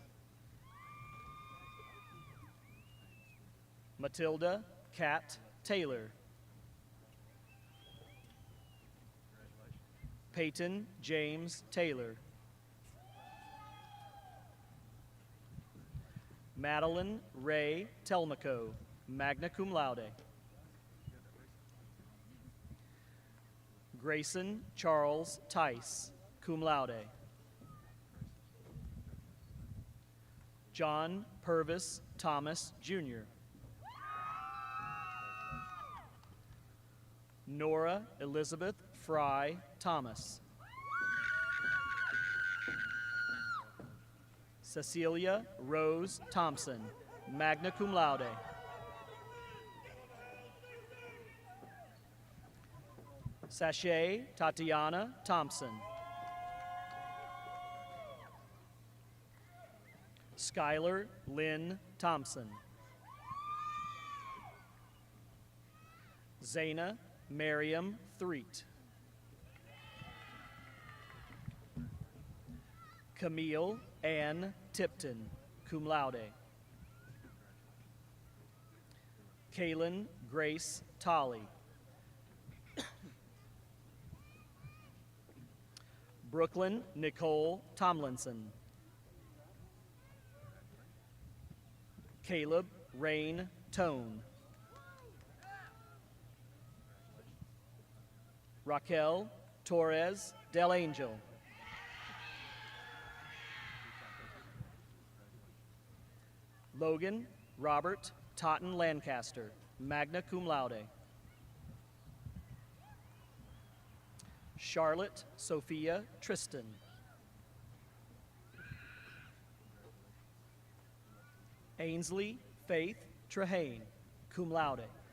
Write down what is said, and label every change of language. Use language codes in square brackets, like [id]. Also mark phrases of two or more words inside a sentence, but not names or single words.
[en] Matilda Kat Taylor. Peyton James Taylor. Madeline Ray Telmaco, [la] magna cum laude. [en] Grayson Charles Tice, [la] cum laude. [en] John Purvis Thomas, Jr. Nora Elizabeth Fry Thomas. Cecilia Rose Thompson, [la] magna cum laude. [en] Sachet Tatiana Thompson. Skylar Lynn Thompson. Zaina Miriam Threet. Camille Ann Tipton, [la] cum laude. [en] Kaylin Grace Tolley. Brooklyn Nicole Tomlinson. Caleb Rain Tone. Raquel Torres Del Angel. Logan Robert Totten Lancaster, [la] magna cum laude. [en] Charlotte Sophia Tristan. Ainsley Faith Trehane, [la] cum laude.